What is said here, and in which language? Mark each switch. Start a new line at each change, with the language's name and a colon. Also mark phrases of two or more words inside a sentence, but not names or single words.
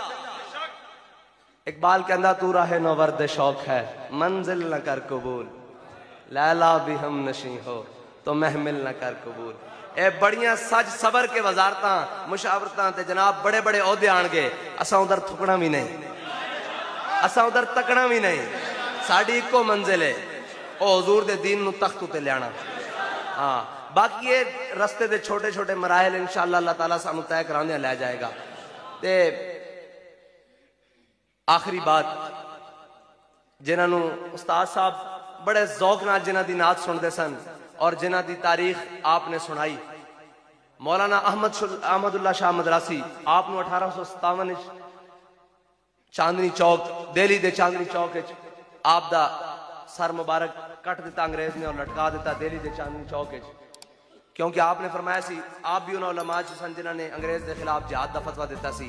Urdu: اقبال کہندہ تو راہ نورد شوق ہے منزل نہ کر قبول، لیلا بھی ہم نشیں ہو تو محمل نہ کر قبول۔
Punjabi: اے بڑیاں سج صبر کے وزارتاں مشاورتاں تے جناب بڑے بڑے عہدے آن گے، اساں ادھر تھکنا بھی نہیں، اساں ادھر تکنا بھی نہیں، ساڑی کو منزل ہے او حضور دے دین نو تخت تے لیانا۔ باقی یہ رستے دے چھوٹے چھوٹے مراحل انشاءاللہ اللہ تعالیٰ سانو طے کراندے لے جائے گا۔ تے آخری بات، جنہاں نو استاد صاحب بڑے ذوق نال جنہاں دی نعت سن دے سن اور جنہاں دی تاریخ آپ نے سنائی، مولانا احمد اللہ شاہ مدراسی، آپ نو 1857 چاندنی چوک دہلی دے چاندنی چوک آپ دا سر مبارک کٹ دیتا انگریز نے اور لٹکا دیتا دہلی دے چاندنی چوک، کیونکہ آپ نے فرمایا سی آپ بھی انہوں علماء سن جنہاں نے انگریز دے خلاف جہاد دا فتویٰ دیتا سی۔